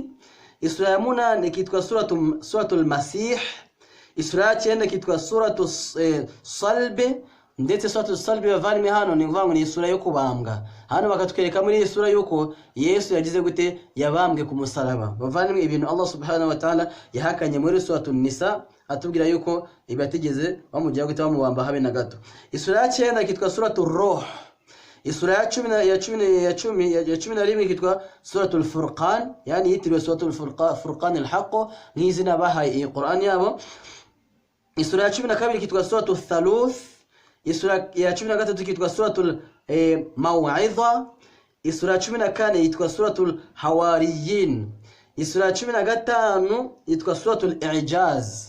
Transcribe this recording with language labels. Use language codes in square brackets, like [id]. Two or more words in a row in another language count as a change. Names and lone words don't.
[rw] Isura ya munane ikitwa suratul Masih. Isura ya cyenda ikitwa suratul Salb. Ndetse suratul Salb bavandimwe hano ni mvango ni isura yo kubambwa. Hano bakatwereka muri isura yuko Yesu yagize gute, yabambwe ku musaraba. Bavandimwe ibintu [ar] الله سبحانه وتعالى [rw] yahakanye muri suratul Nisa atubwira yuko ibategeze bamugira gute bamubamba habe na gato. Isura ya cyenda ikitwa suratul Ruh. Isura ya 11 ikitwa suratul Furqan, yani yitiriwe suratul Furqan al-Haqq n'izina bahaye Qur'an yabo. Isura ya 12 ikitwa suratul Thaluth. Isura ya 13 ikitwa suratul Maw'idha. Isura ya 14 ikitwa suratul Hawariyin. Isura ya 15 ikitwa suratul I'jaz.